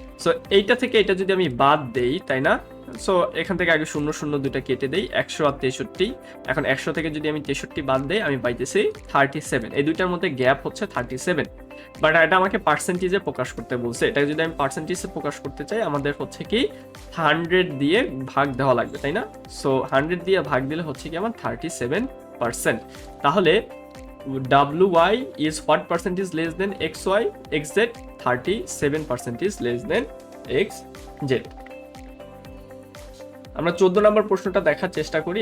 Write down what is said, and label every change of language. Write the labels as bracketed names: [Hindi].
[Bangla] So এইটা থেকে এটা যদি আমি বাদ দেই, তাই না? সো এখান থেকে আগে 0 0 দুইটা কেটে দেই, 100 আর 63। এখন 100 থেকে যদি আমি 63 বাদ দেই, আমি পাইতেছি 37। এই দুইটার মধ্যে গ্যাপ হচ্ছে 37, বাট এটা আমাকে পার্সেন্টেজে প্রকাশ করতে বলছে। এটা যদি আমি পার্সেন্টেজে প্রকাশ করতে চাই, আমাদের হচ্ছে কি 100 দিয়ে ভাগ দেওয়া লাগবে, তাই না? সো 100 দিয়ে ভাগ দিলে হচ্ছে কি আমার 37%। [English] তাহলে wy is what percentage less than xy, xz 37% less than xz। [Bangla] আমরা 14 নম্বর প্রশ্নটা দেখার চেষ্টা করি।